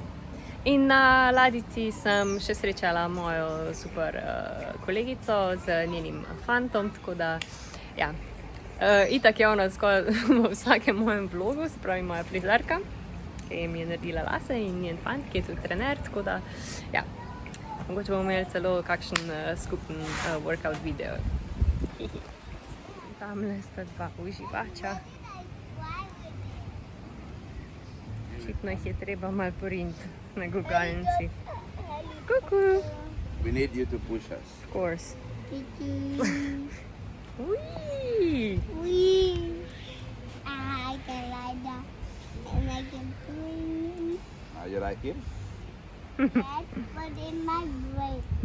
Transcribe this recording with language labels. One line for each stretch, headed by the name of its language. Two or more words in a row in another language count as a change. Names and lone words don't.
Slovenian: In na ladjici sem še srečala mojo super kolegico z njenim fantom, tako da ja, itak je ona skoraj v vsakem mojem vlogu, se pravi moja frizerka, ki mi je naredila lase, in njen fant, ki je tudi trener, tako da ja, mogoče bomo imeli celo kakšen skupen
English: workout video.
Slovenian: Tamle sta dva uživača. Očitno jih je treba malo poriniti na gugalnici. Kuku!
English: We need you to push us. Of course. Wee! We. I can like that. And I can breathe. You like him? That, but in my brain.